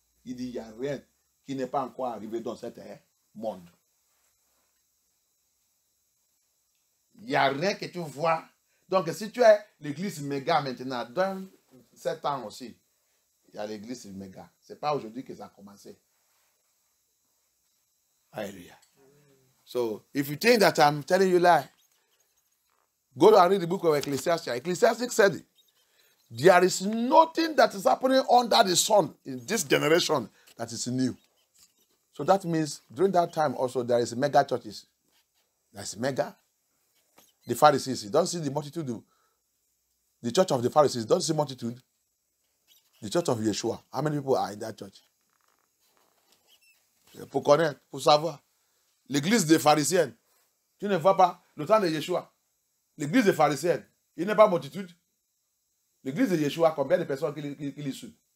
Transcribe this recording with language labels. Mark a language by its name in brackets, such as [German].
[French] Il dit, il n'y a rien qui n'est pas encore arrivé dans ce monde. Il n'y a rien que tu vois. Donc, si tu es l'église méga maintenant, dans 7 ans aussi, il y a l'église méga. Ce n'est pas aujourd'hui que ça a commencé. Hallelujah. [English] So, if you think that I'm telling you lie, go and read the book of Ecclesiastes. Ecclesiastes said it. There is nothing that is happening under the sun in this generation that is new. So that means during that time also there is mega churches. There's mega. The Pharisees, you don't see the multitude. The church of the Pharisees, don't see multitude. The church of Yeshua. How many people are in that church? [French] Pour connaître, pour savoir. L'église des pharisiens. Tu ne vois pas le temps de Yeshua. L'église des pharisiens. Il n'y a pas multitude. L'église de Yeshua, combien de personnes qui les suivent?